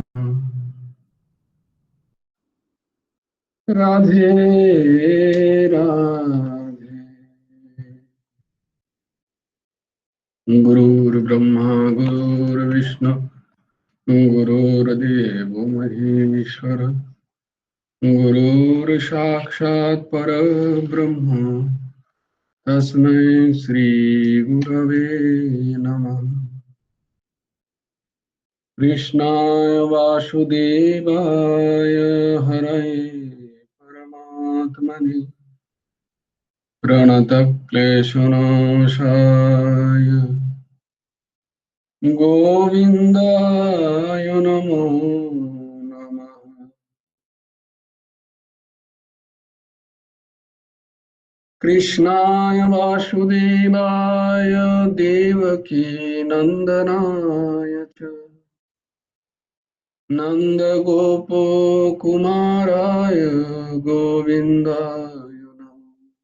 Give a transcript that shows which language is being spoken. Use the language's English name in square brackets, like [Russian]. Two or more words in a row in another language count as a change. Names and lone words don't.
[Sanskrit] রাধে রাধে, গুরুর্ব্রহ্মা গুরুর্বিষ্ণু গুরুর্দেবো মহেশ্বর, গুরুর সাক্ষাৎ পরব্রহ্ম তস্मै শ্রী গুরবে নমঃ। কৃষ্ণায় বাসুদেবায় হরয়ে পরমাত্মনে প্রণতক্লেশনাশায় গোবিন্দায় নমো নমঃ। কৃষ্ণায় বাসুদেবায় দেবকী নন্দনায় চ নন্দগোপকুমারায় গোবিন্দায় নমঃ।